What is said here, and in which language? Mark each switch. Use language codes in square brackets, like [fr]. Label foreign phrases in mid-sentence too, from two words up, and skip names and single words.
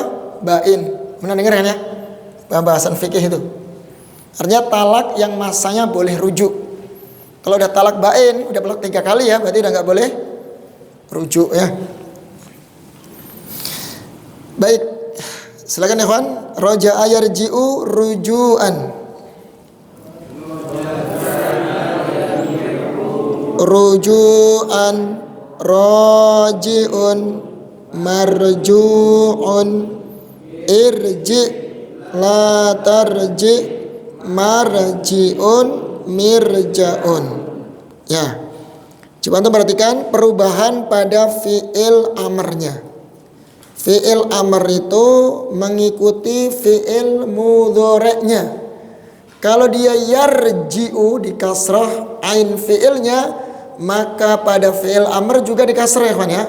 [id] Bain. Pernah dengar kan ya? Pembahasan fikih itu. Artinya talak yang masanya boleh rujuk. Kalau udah talak bain, udah talak 3 kali ya, berarti udah nggak boleh rujuk ya. Baik, silakan ikhwan. [ar] رجع يرجع رجوعا. رجوعا راجع مرجوع ارجع لا ترجع مرجع مرجاع. [id] Ya, coba antum perhatikan perubahan pada fi'il amarnya. Fi'il amr itu mengikuti fi'il mudhari'nya. Kalau dia yarji'u di kasrah ain fi'ilnya, maka pada fi'il amr juga di kasrah ya kawan ya.